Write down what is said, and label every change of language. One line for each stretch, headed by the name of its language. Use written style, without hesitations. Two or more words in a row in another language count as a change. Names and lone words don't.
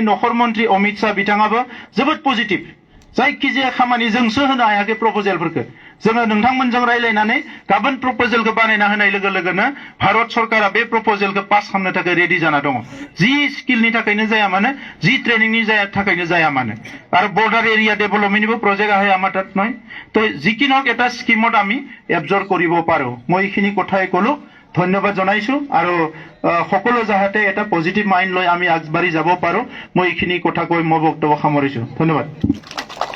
Bodo: नखर मन्त्रि अमित शाह बिथाङाबो जोबोद पजिटिभ जायखिजाया खामानि जोंसो होनो हायाखै प्रपोजेलफोरखौ जोङो नोंथांमोनजों रायलायनानै गाबोन प्रपोजेलखौ बानायना होनाय लोगोनो भारत सरकारा बे प्रपोजेलखौ पास खालामनो थाखाय रेडि जाना दङ जि स्किलनि थाखायनो जाया मानो जि ट्रेनिंनि थाखायनो जाया मानो आरो बर्डार एरिया डेभेलपमेन्टनिबो प्रजेक्ट
Assamese: आহে আমাৰ তাত নহয় তো যিকিনক এটা স্কিমত আমি এবজৰ্ব কৰিব পাৰো মই এইখিনি কথাই ক'লো ধন্যবাদ জনাইছো আৰু সকলো যাহাতে এটা
English: positive mind
Assamese: লৈ আমি আগবাঢ়ি যাব পাৰো মই এইখিনি কথা কৈ মই বক্তব্য সামৰিছো ধন্যবাদ